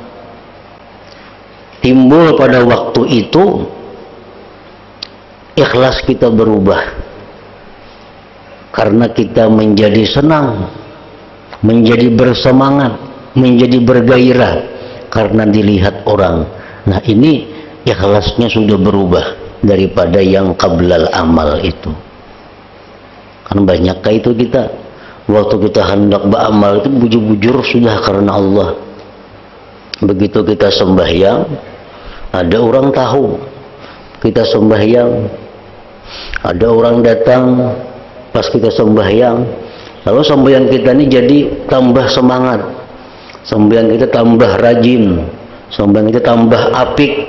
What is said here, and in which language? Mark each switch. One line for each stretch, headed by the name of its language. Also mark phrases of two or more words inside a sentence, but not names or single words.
Indonesian: Timbul pada waktu itu ikhlas kita berubah, karena kita menjadi senang, menjadi bersemangat, menjadi bergairah karena dilihat orang. Nah, ini ikhlasnya sudah berubah daripada yang
Arabic: qablal amal
Indonesian: itu. Kan banyak itu kita waktu kita hendak beramal itu bujur-bujur sudah karena Allah. Begitu kita sembahyang, ada orang tahu kita sembahyang, ada orang datang pas kita sembahyang, lalu sembahyang kita ini jadi tambah semangat, sembahyang kita tambah rajin, sembahyang kita tambah apik.